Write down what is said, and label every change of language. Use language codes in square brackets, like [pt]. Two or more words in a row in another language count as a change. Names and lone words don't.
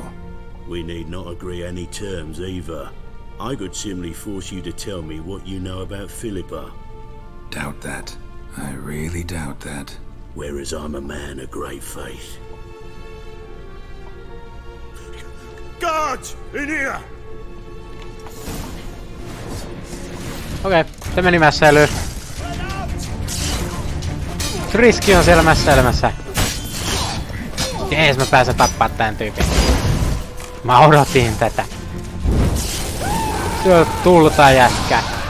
[en] We need not agree any terms either. I could simply force you to tell me what you know about Philippa. Doubt that. I really doubt that. Whereas I'm a man of great faith. Guards! In here! [fi] Okei, se meni mässäilyyn. Triski on siellä mässäilemässä. Jees, mä pääsen tappaa tän tyypin. Mä odotin tätä. Se on tulta jätkä.